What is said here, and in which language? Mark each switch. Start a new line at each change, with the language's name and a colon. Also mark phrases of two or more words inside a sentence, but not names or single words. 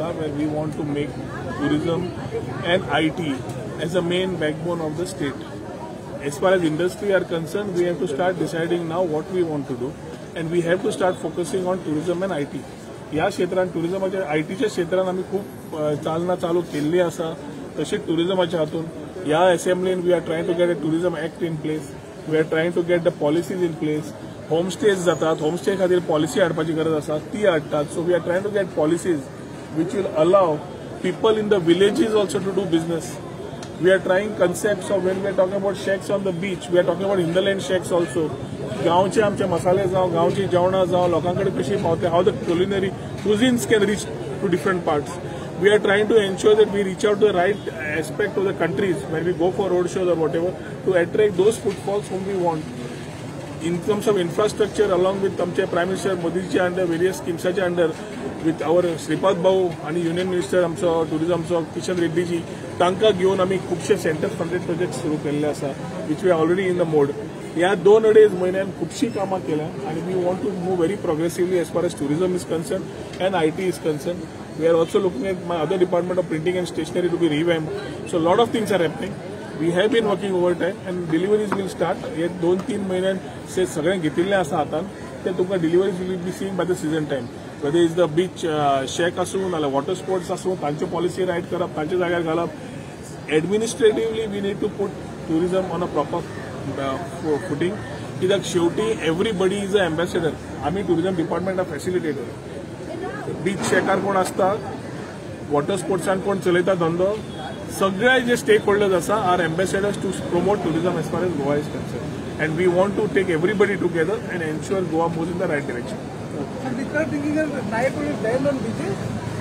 English: where we want to make tourism and IT as a main backbone of the state. as far as industry are concerned we have to start deciding now what we want to do and we have to start focusing on tourism and IT.
Konkani: ह्या क्षेत्रांत टुरिझमाच्या ITच्या क्षेत्रांत आमी खूब चालना चालू केल्ली आसा. तशेंच टुरिझमाच्या हातून ह्या असेंब्लीन
English: we are trying to get a tourism act in place. we are trying to get the policies in place.
Konkani: होमस्टेज जातात, होमस्टे खातीर पॉलिसी हाडपाची गरज आसा ती हाडटात.
English: so we are trying to get policies which will allow people in the villages also to do business. We are trying concepts of when we are talking about shacks on the beach, we are talking about hinterland shacks also.
Konkani: गांवचे आमचे मसाले जावं, गांवची जेवणां जावं, लोकांकडे कशी पावते,
English: how the culinary cuisines can reach to different parts. We are trying to ensure that we reach out to the right aspect of the countries when we go for road shows or whatever to attract those footfalls whom we want. In terms of infrastructure, along with
Konkani: आमचे
English: Prime Minister
Konkani: मोदीच्या
English: under various
Konkani: स्किम्साच्या
English: under with our
Konkani: श्रीपाद भाऊ आणि
English: union minister
Konkani: आमचो टुरिझमचो किशन रेड्डीजी तांकां घेवन आमी खुबशे
English: center funded project
Konkani: सुरू केल्ले आसा
English: which we are already in the mode.
Konkani: ह्या 2-2.5 म्हयन्यान खुबशी कामां केल्या आणि
English: we want to move very progressively as far as tourism is concerned and IT is concerned. We are also looking at my other department of printing and stationery to be revamped. So a lot of things are happening. We have been working overtime and deliveries will start.
Konkani: हे 2-3 म्हयन्यान से सगळें घेतिल्लें आसा हातान ते तुमकां
English: deliveries will be seen by the season time. Whether it's the beach shack
Konkani: आसूं नाल्यार
English: water sports
Konkani: आसूं तांच्यो
English: policy right
Konkani: करप, तांच्या जाग्यार घालप.
English: Administratively we need to put tourism on a proper footing.
Konkani: कित्याक शेवटी
English: everybody is an ambassador. आमी tourism department are facilitator.
Konkani: बीच शॅकार कोण आसता, वॉटर स्पोर्ट्सान कोण चलयता धंदो, सगळे जे स्टेक होल्डर्स आसा
English: are ambassadors to promote tourism as far as Goa is concerned and we want to take everybody together and ensure Goa moves in the right direction. And we start thinking of night will stand on beaches.